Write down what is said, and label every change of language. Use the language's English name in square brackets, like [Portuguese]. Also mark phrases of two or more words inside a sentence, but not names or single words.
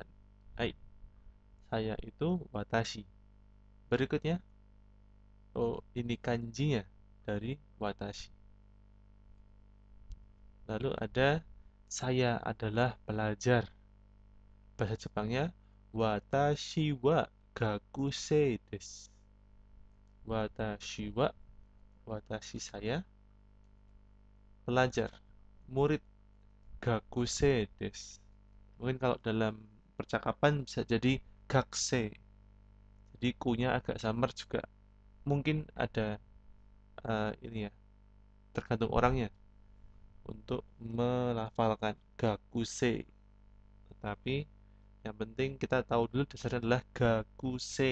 [Indonesian] Hai, saya itu watashi. Berikutnya, oh ini kanjinya dari watashi. Lalu ada saya adalah pelajar. Bahasa Jepangnya [Japanese] 私は学生です. 私は, [Indonesian] watashi saya, pelajar, murid, [Japanese] 学生です. [Indonesian] Mungkin kalau dalam percakapan bisa jadi gakusei. Jadi kunya agak samar juga. Mungkin ada ini ya, tergantung orangnya untuk melafalkan gakusei. Tetapi yang penting kita tahu dulu dasarnya adalah gakusei.